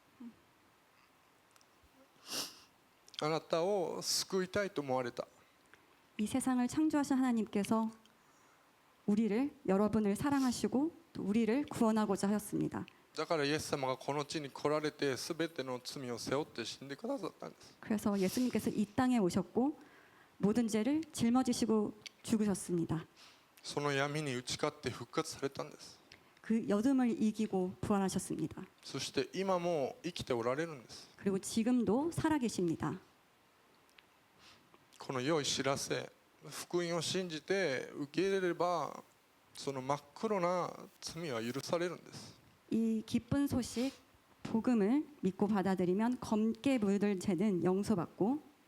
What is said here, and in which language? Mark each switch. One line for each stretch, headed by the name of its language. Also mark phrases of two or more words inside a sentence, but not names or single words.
Japanese: あなたを救いたいと思われた。
Korean: 이 세상을 창조하신 하나님께서 여러분을 사랑하시고 또 우리를 구원하고자 하였습니다.
Japanese: だからイエス様がこの地に来られて全ての罪を背負って死んでくださったんです。
Korean: 그래서 예수님께서 이 땅에 오셨고 모든 죄를 짊어지시고 죽으셨습니다.
Japanese: その闇に打ち勝って復活されたんです。
Korean: 그 여둠을 이기고 부활하셨습니다.
Japanese: そして今も生きておられるんです。
Korean: 그리고 지금도 살아계십니다.
Japanese: この良い知らせ、福音を信じて受け入れればその真っ黒な罪は許されるんです。
Korean: 이 기쁜 소식 복음을 믿고 받아들이면 검게 물들 죄는 용서받고